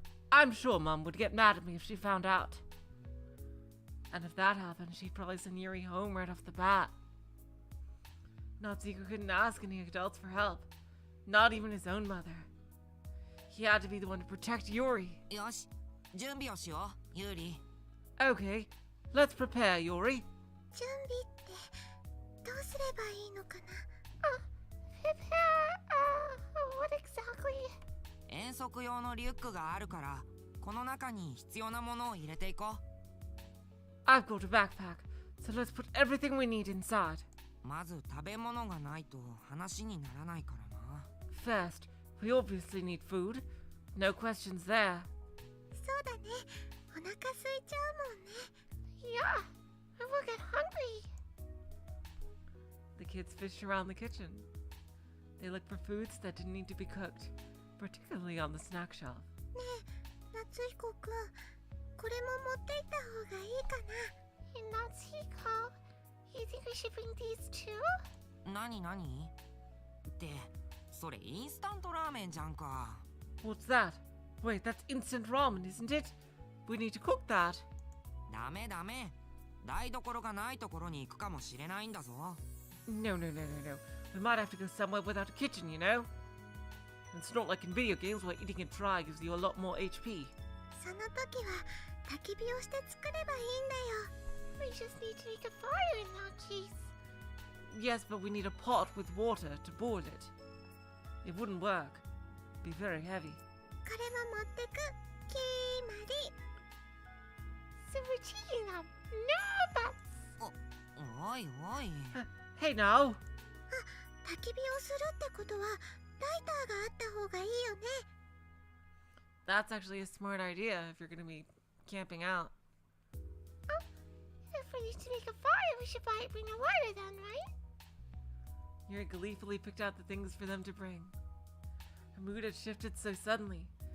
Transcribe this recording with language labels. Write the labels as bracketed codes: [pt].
[en] I'm sure Mom would get mad at me if she found out. And if that happened, she'd probably send Yuri home right off the bat. Natsuko couldn't ask any adults for help, not even his own mother. He had to be the one to protect Yuri. [ja] よし、準備をしよう、ユーリ。 [en] Okay, let's prepare, Yuri. [ja] 準備ってどうすればいいのかな。 [en] Prepare, what exactly? [ja] 遠足用のリュックがあるから、この中に必要なものを入れていこう。 [en] I've got a backpack, so let's put everything we need inside. [ja] まず食べ物がないと話にならないからな。 [en] First, We obviously need food. No questions there. [ja] そうだね。お腹空いちゃうもんね。 [en] Yeah, I will get hungry. The kids fished around the kitchen. They looked for foods that didn't need to be cooked, particularly on the snack shelf. [ja] ねえ、夏彦くん、これも持っていった方がいいかな。 [en] Hey, Natsuko, you think we should bring these too? [ja] 何何ってそれインスタントラーメンじゃんか。 [en] What's that? Wait, that's instant ramen, isn't it? We need to cook that. [ja] ダメダメ。台所がないところに行くかもしれないんだぞ。 [en] No. We might have to go somewhere without a kitchen, you know? It's not like in video games where eating it dry gives you a lot more HP. [ja] その時は焚き火をして作ればいいんだよ。 [en] We just need to make a fire in that case. Yes, but we need a pot with water to boil it. It wouldn't work. Be very heavy. [ja] これも持ってく。決まり。 [en] So we're cheating them. No, that's... [ja] おいおい。 [en] Hey now! [ja] 焚き火をするってことはライターがあった方がいいよね。 [en] That's actually a smart idea if you're gonna be camping out. If we need to make a fire, we should bring a water then, right? Yuri gleefully picked out the things for them to bring. Her mood had shifted so suddenly.